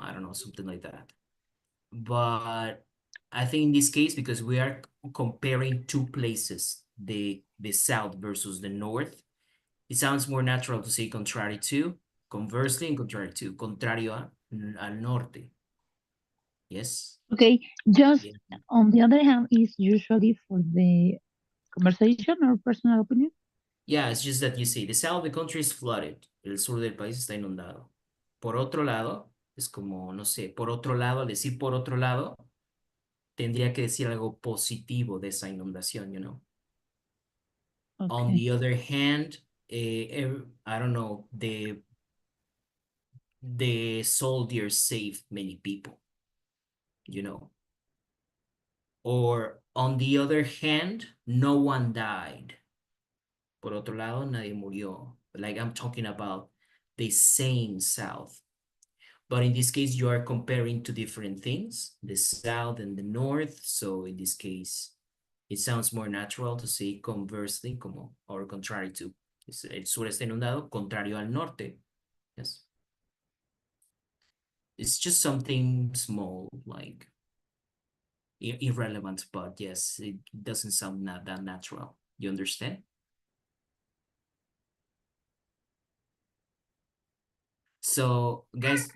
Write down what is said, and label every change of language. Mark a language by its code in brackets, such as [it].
[en] I don't know, something like that. But I think in this case, because we are comparing two places, the south versus the north, it sounds more natural to say contrary to, conversely, and contrary to, [es] contrario al norte. [en] Yes? Okay. Just Yeah. on the other hand is usually for the conversation or personal opinion. Yeah, it's just that you see, the south of the country is flooded. [es] El sur del país está inundado. Por otro lado, es como, no sé, por otro lado, al decir por otro lado, tendría que decir algo positivo de esa inundación, [en] you know? On Okay. the other hand, I don't know, the soldiers saved many people, you know? Or on the other hand, no one died. [es] Por otro lado, nadie murió. [en] Like I'm talking about the same South. But in this case, you are comparing two different things, the South and the North. So in this case, it sounds more natural to say conversely, como, or contrary to. [es] El sur está inundado, contrario al norte. [en] Yes. It's just something small, like irrelevant, but yes, it doesn't sound not that natural. You understand? So, guys,